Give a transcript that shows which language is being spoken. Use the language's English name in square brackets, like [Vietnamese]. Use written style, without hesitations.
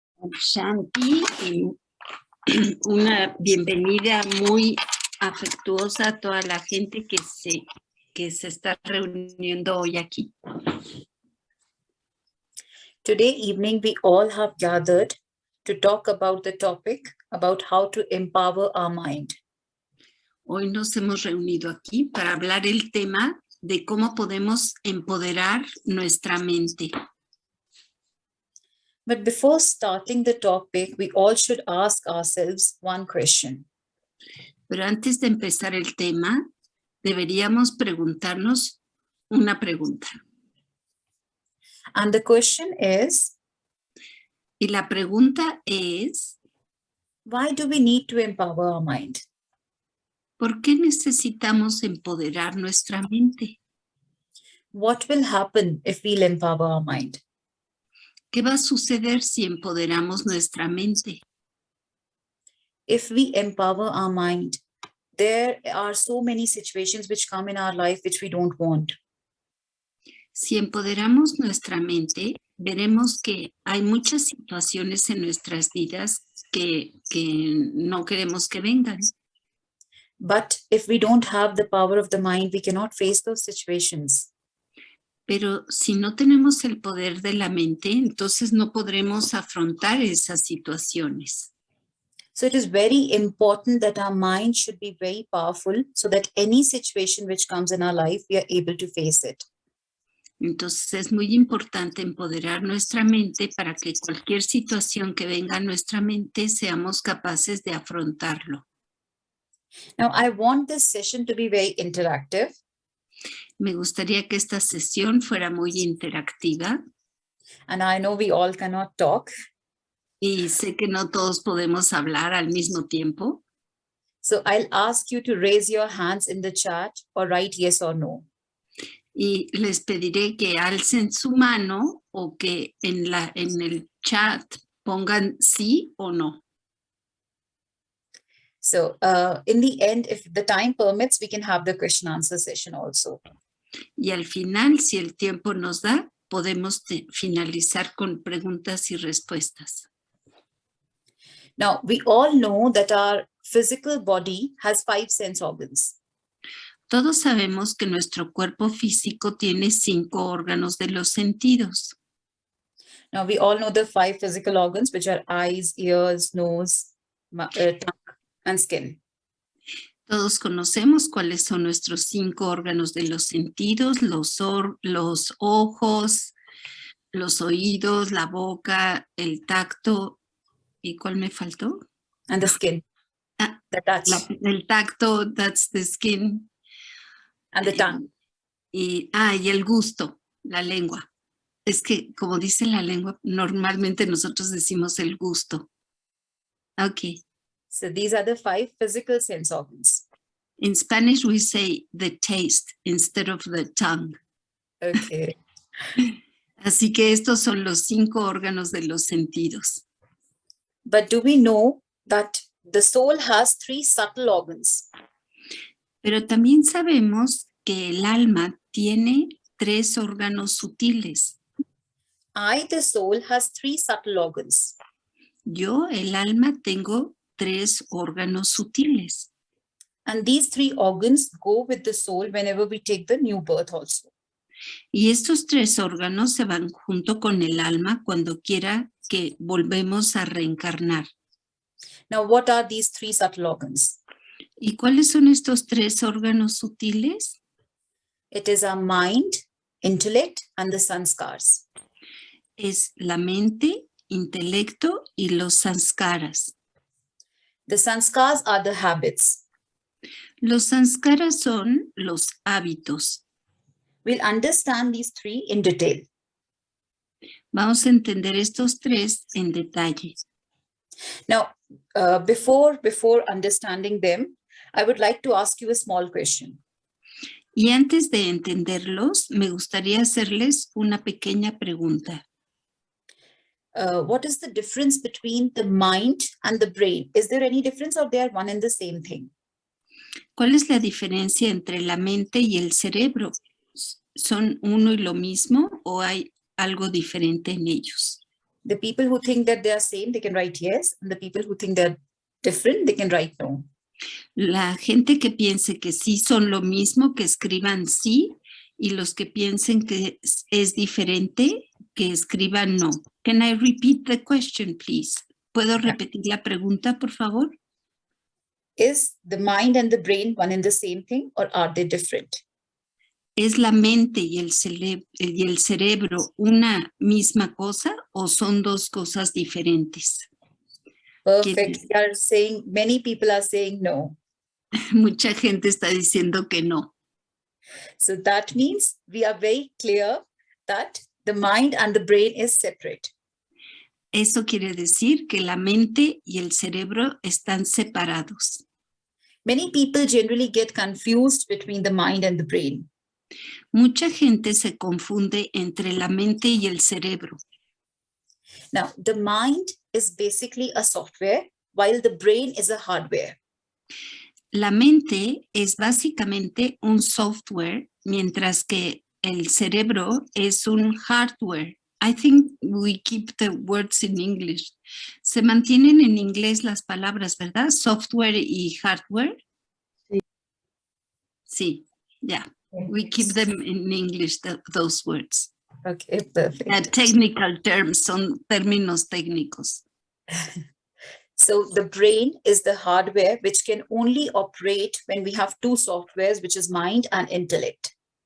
[Spanish] Shanti, una bienvenida muy afectuosa a toda la gente que se está reuniendo hoy aquí. [English] Today evening, we all have gathered to talk about the topic about how to empower our mind. [Spanish] Hoy nos hemos reunido aquí para hablar el tema de cómo podemos empoderar nuestra mente. [English] But before starting the topic, we all should ask ourselves one question. [Spanish] Pero antes de empezar el tema, deberíamos preguntarnos una pregunta. [English] And the question is, [Spanish] Y la pregunta es, [English] why do we need to empower our mind? [Spanish] ¿por qué necesitamos empoderar nuestra mente? [English] What will happen if we'll empower our mind? [Spanish] ¿Qué va a suceder si empoderamos nuestra mente? [English] If we empower our mind, there are so many situations which come in our life which we don't want. [Spanish] Si empoderamos nuestra mente, veremos que hay muchas situaciones en nuestras vidas que no queremos que vengan. [English] But if we don't have the power of the mind, we cannot face those situations. [Spanish] Pero si no tenemos el poder de la mente, entonces no podremos afrontar esas situaciones. [English] So it is very important that our mind should be very powerful so that any situation which comes in our life, we are able to face it. [Spanish] Entonces es muy importante empoderar nuestra mente para que cualquier situación que venga a nuestra mente seamos capaces de afrontarlo. [English] Now, I want this session to be very interactive. [Spanish] Me gustaría que esta sesión fuera muy interactiva. [English] And I know we all cannot talk. [Spanish] Y sé que no todos podemos hablar al mismo tiempo. [English] So I'll ask you to raise your hands in the chat or write yes or no. [Spanish] Y les pediré que alcen su mano o que en el chat pongan sí o no. [English] So in the end, if the time permits, we can have the question answer session also. [Spanish] Y al final, si el tiempo nos da, podemos finalizar con preguntas y respuestas. [English] Now, we all know that our physical body has 5 sense organs. [Spanish] Todos sabemos que nuestro cuerpo físico tiene 5 órganos de los sentidos. [English] Now, we all know the 5 physical organs, which are eyes, ears, nose, tongue, and skin. [Spanish] Todos conocemos cuáles son nuestros 5 órganos de los sentidos, los ojos, los oídos, la boca, el tacto. ¿Y cuál me faltó? [English] And the skin, the touch. [Spanish] El tacto, [English] that's the skin. And the tongue. [Spanish] Y el gusto, la lengua. Es que, como dice la lengua, normalmente nosotros decimos el gusto. [English] Okay. So these are the 5 physical sense organs. In Spanish, we say the taste instead of the tongue. Okay. [Spanish] Así que estos son los 5 órganos de los sentidos. [English] But do we know that the soul has 3 subtle organs? [Spanish] Pero también sabemos que el alma tiene 3 órganos sutiles. [English] I, the soul, has 3 subtle organs. [Spanish] Yo, el alma, tengo 3 órganos sutiles. [English] And these 3 organs go with the soul whenever we take the new birth also. [Spanish] Y estos 3 órganos se van junto con el alma cuando quiera que volvemos a reencarnar. [English] Now, what are these 3 subtle organs? [Spanish] ¿Y cuáles son estos 3 órganos sutiles? [English] It is our mind, intellect, and the sanskars. [Spanish] Es la mente, intelecto y los sanskaras. [English] The sanskars are the habits. [Spanish] Los sanskaras son los hábitos. [English] We'll understand these 3 in detail. [Spanish] Vamos a entender estos 3 en detalle. [English] Now, before understanding them, I would like to ask you a small question. [Spanish] Y antes de entenderlos, me gustaría hacerles una pequeña pregunta. [English] What is the difference between the mind and the brain? Is there any difference or they are one and the same thing? [Spanish] ¿Cuál es la diferencia entre la mente y el cerebro? ¿Son uno y lo mismo o hay algo diferente en ellos? [English] The people who think that they are same, they can write yes. And the people who think they're different, they can write no. [Spanish] La gente que piense que sí son lo mismo, que escriban sí, y los que piensen que es diferente, que escriban no. [English] Can I repeat the question, please? [Spanish] ¿Puedo repetir la pregunta, por favor? [English] Is the mind and the brain one and the same thing, or are they different? [Spanish] ¿Es la mente y el cerebro una misma cosa o son dos cosas diferentes? [English] Perfect. We are saying, many people are saying no. [Spanish] Mucha gente está diciendo que no. [English] So that means we are very clear that the mind and the brain is separate. [Spanish] Eso quiere decir que la mente y el cerebro están separados. [English] Many people generally get confused between the mind and the brain. [Spanish] Mucha gente se confunde entre la mente y el cerebro. [English] Now, the mind is basically a software, while the brain is a hardware. [Spanish] La mente es básicamente un software, mientras que el cerebro es un hardware. [English] I think we keep the words in English. [Spanish] Se mantienen en inglés las palabras, ¿verdad? Software y hardware. Sí. Sí, [English] yeah. We keep them in English, those words. Okay, perfect. Technical terms, [Spanish] son términos técnicos. [English] So the brain is the hardware which can only operate when we have two softwares, which is mind and intellect.